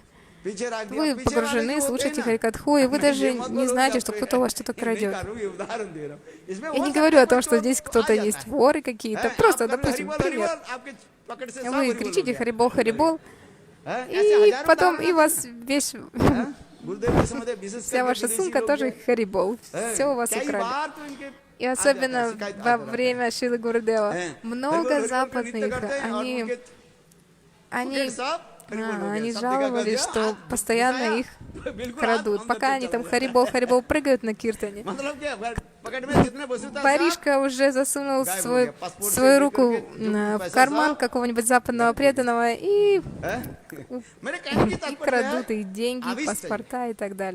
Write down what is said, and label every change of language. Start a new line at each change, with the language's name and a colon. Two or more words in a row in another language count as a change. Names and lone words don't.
Russian: Вы погружены, слушаете Харикатху, и вы даже не знаете, что кто-то у вас что-то крадет. Я не говорю о том, что здесь кто-то есть воры какие-то. Просто, допустим, пример. Вы кричите «Харибол, Харибол», и потом и вас вещь
Hindi: गुरुदेव के समय विशेष
Russian: Вся ваша сумка тоже харибол. Все у вас украли. И особенно во время Шилы Гурудева. Много западных, они жаловались, что постоянно их крадут. Пока они там харибол прыгают на киртане. Воришка уже засунул свою руку в карман какого-нибудь западного преданного и крадут их деньги, паспорта и так далее.